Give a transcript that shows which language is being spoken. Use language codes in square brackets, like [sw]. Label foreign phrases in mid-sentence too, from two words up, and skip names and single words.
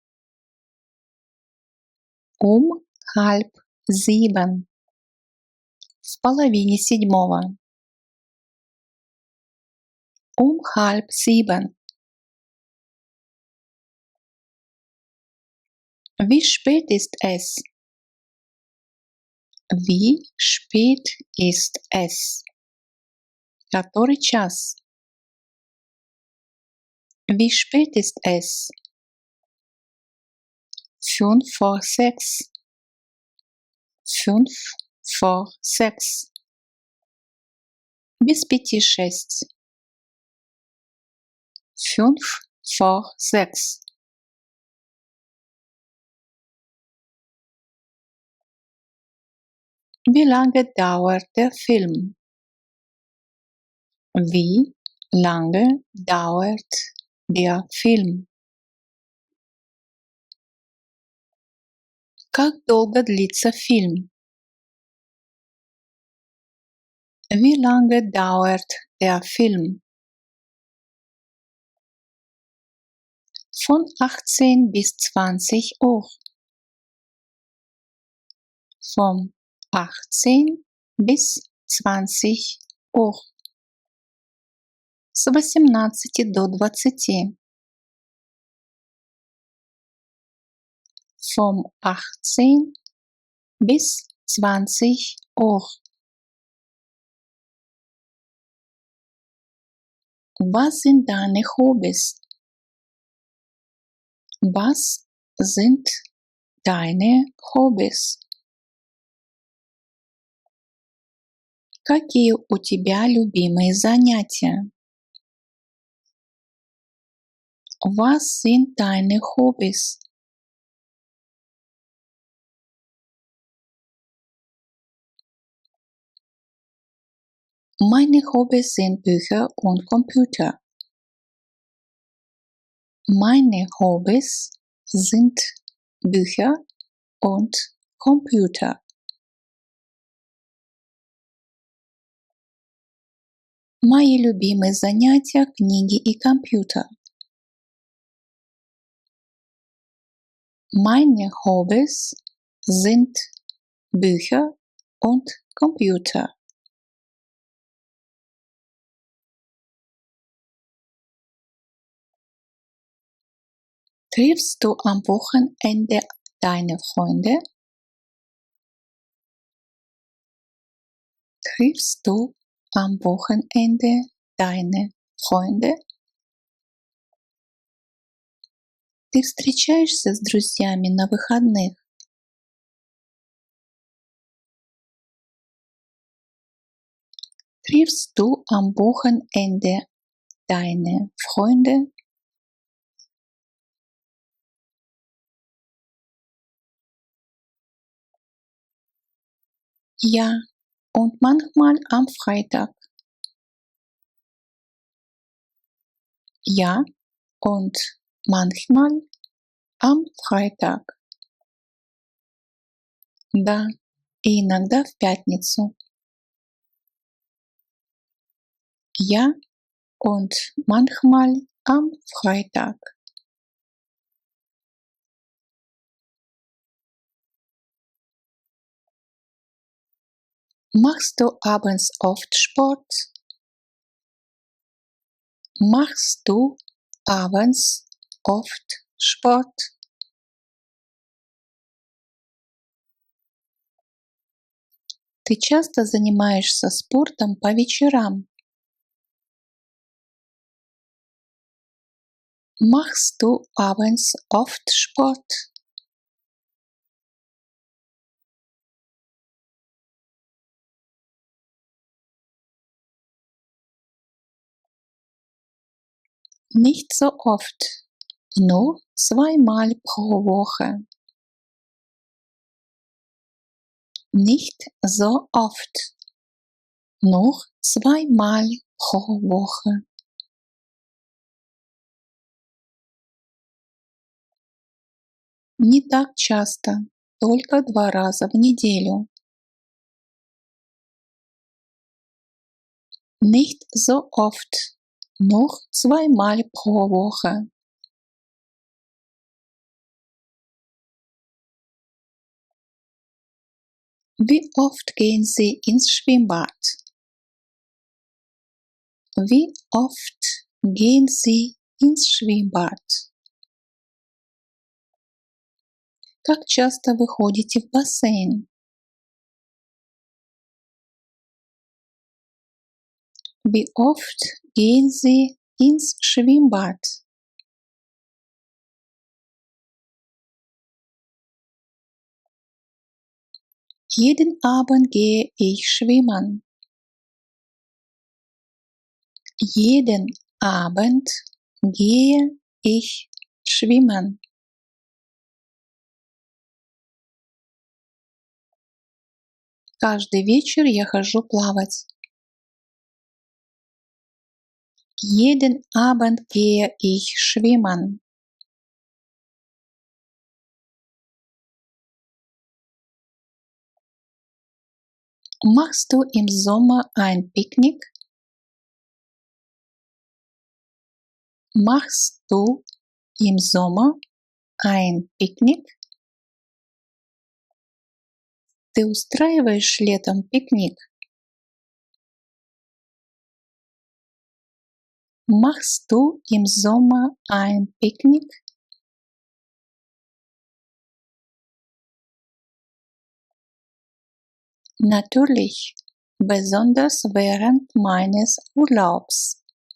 [de] Um 6:30. [ru] В половине седьмого. [de] Um 6:30. Wie spät ist es? Wie spät ist es? [ru] Который час? [de] Wie spät ist es? 5 vor 6. 5 vor 6. [ru] Без 5:06. [de] 5 vor 6. Wie lange dauert der Film? Wie lange dauert der Film? [ru] Как долго длится фильм? [de] Wie lange dauert der Film? Von 18 bis 20 Uhr. Von 18 bis 20 Uhr. [ru] С 18 до 20. [de] Vom 18 bis 20 Uhr. Was sind deine Hobbys? Was sind deine Hobbys? [ru] Какие у тебя любимые занятия? [de] Was sind deine Hobbys? Meine Hobbys sind Bücher und Computer. Meine Hobbys sind Bücher und Computer. [ru] Мои любимые занятия — книги и компьютер. [de] Meine Hobbys sind Bücher und Computer. Triffst du am Wochenende deine Freunde? Triffst du am Wochenende deine Freunde? [ru] Ты встречаешься с друзьями на выходных? [de] Triffst du am Wochenende deine Freunde? Ja, und manchmal am Freitag. Ja, und manchmal am Freitag. [ru] Да, и иногда в пятницу. [de] Ja, und manchmal am Freitag. Machst du abends oft Sport? Machst du abends oft Sport? [ru] Ты часто занимаешься спортом по вечерам? [de] Machst du abends oft Sport? Nicht so oft, nur zweimal pro Woche. Nicht so oft, nur zweimal pro Woche. [ru] Не так часто, только 2 раза в неделю. [de] Nicht so oft, nur zweimal pro Woche. Wie oft gehen Sie ins Schwimmbad? Wie oft gehen Sie ins Schwimmbad? [ru] Как часто вы ходите в бассейн? [de] Wie oft gehen Sie ins Schwimmbad? Jeden Abend gehe ich schwimmen. Jeden Abend gehe ich schwimmen. [ru] Каждый вечер я хожу плавать. [de] Jeden Abend gehe ich schwimmen. Machst du im Sommer ein Picknick? Machst du im Sommer ein Picknick? [ru] Ты устраиваешь летом пикник? [de] Machst du im Sommer ein Picknick? Natürlich, besonders während meines Urlaubs.